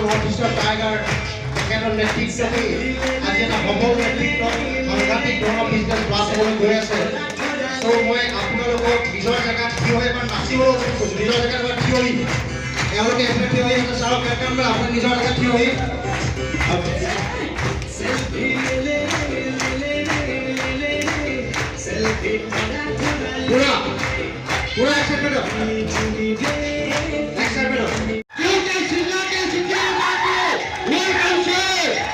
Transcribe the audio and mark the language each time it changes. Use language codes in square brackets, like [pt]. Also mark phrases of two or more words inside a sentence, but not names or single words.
[as] নৰ্থ ইষ্টৰ টাইগাৰ তেখেতৰ নেতৃত্বত আজি এটা সবল নেতৃত্বত সাংঘাতিক ধৰণৰ [en] business class [as] হ'বলৈ গৈ আছে চ' মই আপোনালোকক নিজৰ জেগাত থিয় হৈ এবাৰ নাচিবলৈ কৈছোঁ নিজৰ জেগাত এবাৰ থিয় হৈ তেওঁলোকে এইফালে থিয় হৈ আছে চাওক কেমেৰা আপুনি নিজৰ জেগাত থিয় হৈ [hi] पूरा पूरा एक्सेप्ट करो एक्सेप्ट करो क्योंकि जिला के जिला बाबू [en] welcome sir